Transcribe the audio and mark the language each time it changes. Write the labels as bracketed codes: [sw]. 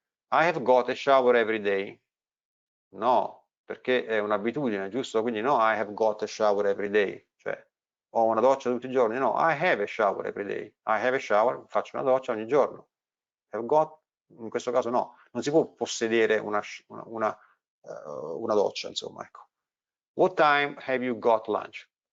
[en] I have got a shower every day. [it] No, perché è un'abitudine, giusto? [en] Quindi no, I have got a shower every day. [it] Cioè, ho una doccia tutti i giorni. [en] No, I have a shower every day. I have a shower, [it] faccio una doccia ogni giorno. Have got, in questo caso no. Non si può possedere una doccia, insomma, ecco. [en] What time have you got lunch?